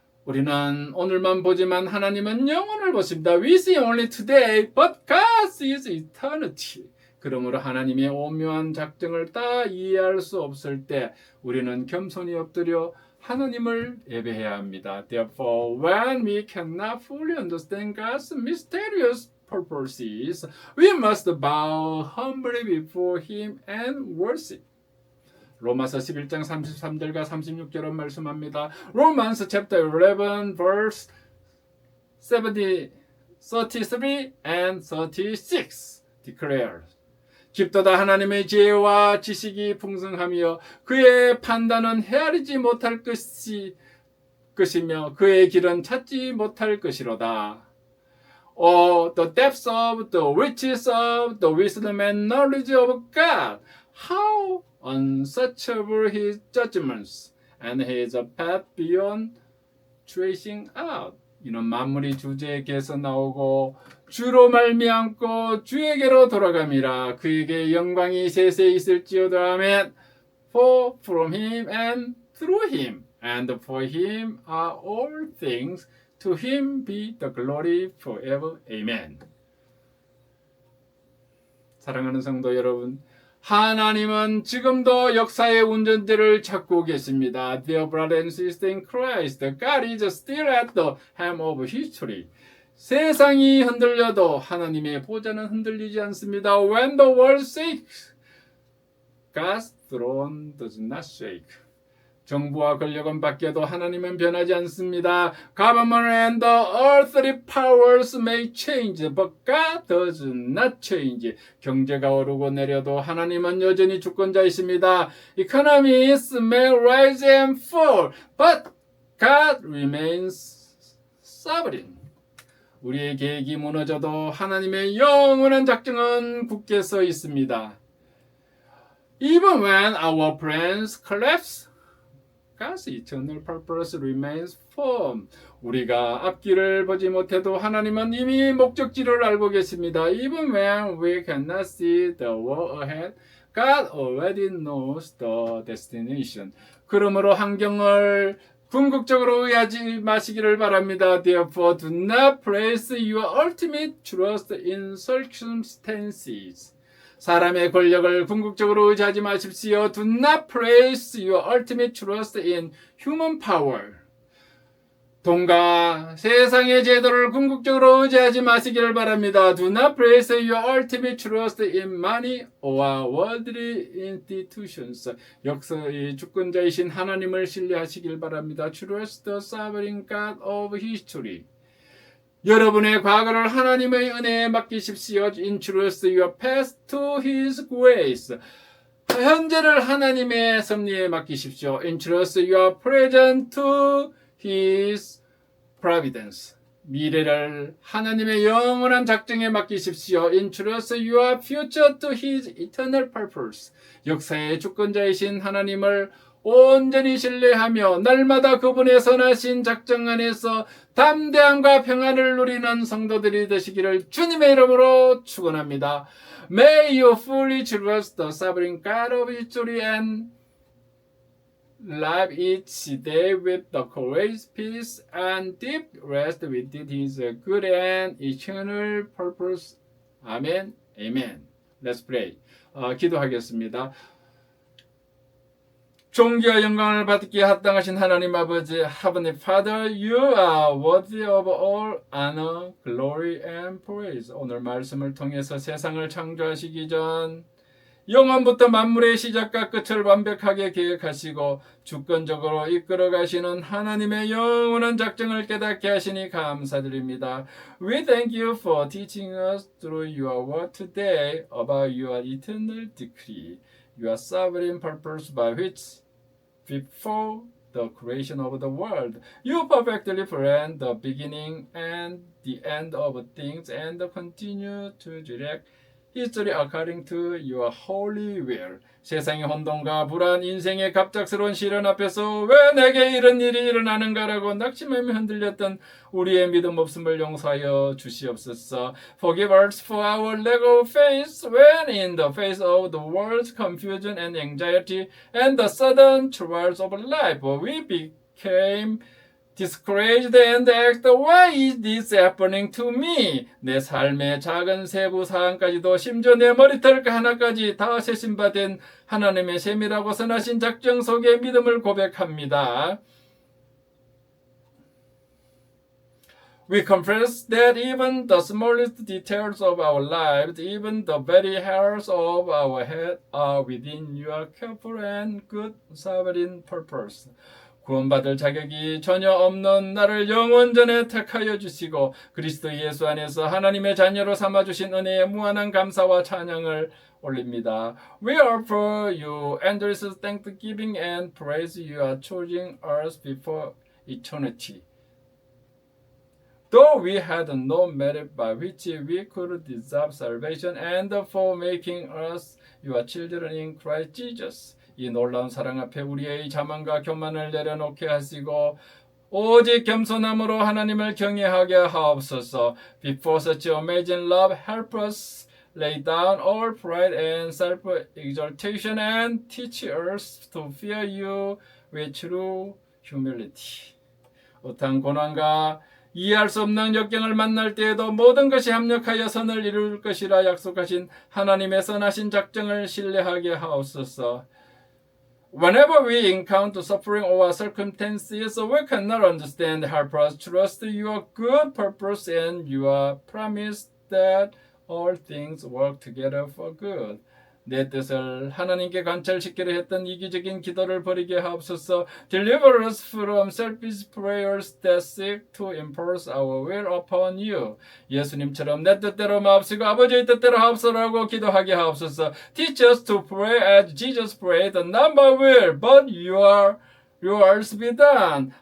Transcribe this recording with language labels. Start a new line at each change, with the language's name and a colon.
Korean: 우리는 오늘만 보지만 하나님은 영원을 보십니다.
English: We see only today, but God sees eternity.
Korean: 그러므로 하나님의 오묘한 작정을 다 이해할 수 없을 때 우리는 겸손히 엎드려 하나님을 예배해야 합니다.
English: Therefore, when we cannot fully understand God's mysterious purposes, we must bow humbly before Him and worship.
Korean: 로마서 11장 33절과 36절은 말씀합니다.
English: Romans chapter 11 verse 33 and 36 declares
Korean: 깊도다 하나님의 지혜와 지식이 풍성하며 그의 판단은 헤아리지 못할 것이며 그의 길은 찾지 못할 것이로다.
English: Oh, the depths of the riches of the wisdom and knowledge of God. How unsearchable his judgments and his path beyond tracing out.
Korean: 이는 만물이 주제에게서 나오고 주로 말미암고 주에게로 돌아감이라. 그에게 영광이 세세 있을지어다. 아멘.
English: For from him and through him and for him are all things. To him be the glory forever. Amen.
Korean: 사랑하는 성도 여러분, 하나님은 지금도 역사의 운전대를 찾고 계십니다.
English: Dear brother and sister in Christ, God is still at the helm of history.
Korean: 세상이 흔들려도 하나님의 보좌는 흔들리지 않습니다.
English: When the world shakes, God's throne does not shake.
Korean: 정부와 권력은 바뀌어도 하나님은 변하지 않습니다.
English: Government and the earthly powers may change, but God does not change.
Korean: 경제가 오르고 내려도 하나님은 여전히 주권자이십니다.
English: Economies may rise and fall, but God remains sovereign.
Korean: 우리의 계획이 무너져도 하나님의 영원한 작정은 굳게 서 있습니다.
English: Even when our plans collapse, God's eternal purpose remains firm.
Korean: 우리가 앞길을 보지 못해도 하나님은 이미 목적지를 알고 계십니다.
English: Even when we cannot see the road ahead, God already knows the destination.
Korean: 그러므로 환경을 궁극적으로 의하지 마시기를 바랍니다.
English: Therefore, do not place your ultimate trust in circumstances.
Korean: 사람의 권력을 궁극적으로 의지하지 마십시오.
English: Do not place your ultimate trust in human power.
Korean: 돈과 세상의 제도를 궁극적으로 의지하지 마시기를 바랍니다.
English: Do not place your ultimate trust in money or worldly institutions.
Korean: 역사의 주권자이신 하나님을 신뢰하시길 바랍니다.
English: Trust the sovereign God of history.
Korean: 여러분의 과거를 하나님의 은혜에 맡기십시오.
English: Entrust your past to His grace.
Korean: 현재를 하나님의 섭리에 맡기십시오.
English: Entrust your present to His providence.
Korean: 미래를 하나님의 영원한 작정에 맡기십시오.
English: Entrust your future to His eternal purpose.
Korean: 역사의 주권자이신 하나님을 온전히 신뢰하며 날마다 그분의 선하신 작정 안에서 담대함과 평안을 누리는 성도들이 되시기를 주님의 이름으로 축원합니다.
English: May you fully trust the sovereign God of history and live each day with the courage, peace, and deep rest within His good and eternal purpose.
Korean: 아멘, 아멘.
English: Let's pray.
Korean: 기도하겠습니다. 존귀와 영광을 받기에 합당하신 하나님 아버지,
English: Heavenly Father, You are worthy of all honor, glory, and praise.
Korean: 오늘 말씀을 통해서 세상을 창조하시기 전 영원부터 만물의 시작과 끝을 완벽하게 계획하시고 주권적으로 이끌어 가시는 하나님의 영원한 작정을 깨닫게 하시니 감사드립니다.
English: We thank you for teaching us through your word today about your eternal decree. Your sovereign purpose by which before the creation of the world. You perfectly plan the beginning and the end of things and continue to direct history according to your holy will.
Korean: 세상의 혼돈과 불안, 인생의 갑작스러운 시련 앞에서 왜 내게 이런 일이 일어나는가라고 낙심하며 흔들렸던 우리의 믿음 없음을 용서하여 주시옵소서.
English: Forgive us for our lack of faith when in the face of the world's confusion and anxiety and the sudden trials of life we became discouraged and asked, why is this happening to me?
Korean: 내 삶의 작은 세부 사항까지도 심지어 내 머리털 하나까지 다 세심받은 하나님의 세밀하고 선하신 작정 속에 믿음을 고백합니다.
English: We confess that even the smallest details of our lives, even the very hairs of our head, are within your careful and good sovereign purpose.
Korean: 구원받을 자격이 전혀 없는 나를 영원전에 택하여 주시고 그리스도 예수 안에서 하나님의 자녀로 삼아주신 은혜에 무한한 감사와 찬양을 올립니다.
English: We offer you endless thanksgiving and praise you are choosing us before eternity. Though we had no merit by which we could deserve salvation and for making us your children in Christ Jesus.
Korean: 이 놀라운 사랑 앞에 우리의 자만과 교만을 내려놓게 하시고 오직 겸손함으로 하나님을 경외하게 하옵소서.
English: Before such amazing love, help us lay down all pride and self-exaltation and teach us to fear you with true humility.
Korean: 어떤 고난과 이해할 수 없는 역경을 만날 때에도 모든 것이 합력하여 선을 이룰 것이라 약속하신 하나님의 선하신 작정을 신뢰하게 하옵소서.
English: Whenever we encounter suffering or circumstances we cannot understand, help us trust your good purpose and your promise that all things work together for good.
Korean: 내 뜻을 하나님께 관철시키려 했던 이기적인 기도를 버리게 하옵소서.
English: Deliver us from selfish prayers that seek to impose our will upon you.
Korean: 예수님처럼 내 뜻대로 마옵시고 아버지의 뜻대로 하옵소서라고 기도하게 하옵소서.
English: Teach us to pray as Jesus prayed, not my will, but yours be done.